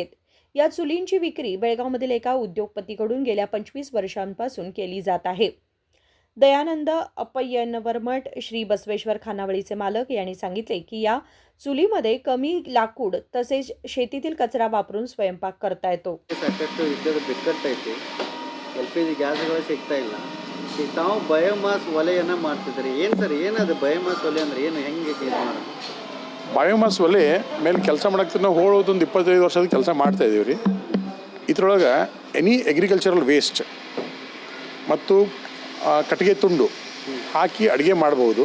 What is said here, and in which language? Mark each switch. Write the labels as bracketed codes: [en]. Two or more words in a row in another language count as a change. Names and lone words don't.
[mr] या चुलींची विक्री बेळगावमधील एका उद्योगपतीकडून गेल्या 25 वर्षांपासून केली जात आहे. दयानंद अप्पय्यनवरमठ श्री बसवेश्वर खानावळीचे मालक यांनी सांगितले की या चुलीमध्ये कमी लाकूड तसेच शेतीतील कचरा वापरून स्वयंपाक करता येतो. [kn] ಸಾಕಷ್ಟು ಯುದ್ಧದ ಬಿಕ್ಕಟ್ಟೈತಿ. LPG ಗ್ಯಾಸ್ಗಳು ಸಿಗ್ತಾ ಇಲ್ಲ. ತಾವು ಬಯೋಮಾಸ್ ಒಲೆಯನ್ನು ಮಾಡ್ತಿದ್ದಾರೆ. ಏನು ಸರ್, ಏನದು ಬಯೋಮಾಸ್ ಒಲೆ ಅಂದರೆ ಏನು, ಹೆಂಗೆ ಯೂಸ್ ಮಾಡೋದು? ಬಯೋಮಾಸ್ ಒಲೆ ಮೇಲೆ ಕೆಲಸ ಮಾಡಕ್ಕೆ ನಾವು ಹೋಗೋದೊಂದು 25 ವರ್ಷದ ಕೆಲಸ ಮಾಡ್ತಾ ಇದ್ದೀವಿ ರೀ. ಇದರೊಳಗೆ [en] any agricultural waste [kn] ಮತ್ತು ಕಟ್ಟಿಗೆ ತುಂಡು ಹಾಕಿ ಅಡುಗೆ ಮಾಡ್ಬೋದು.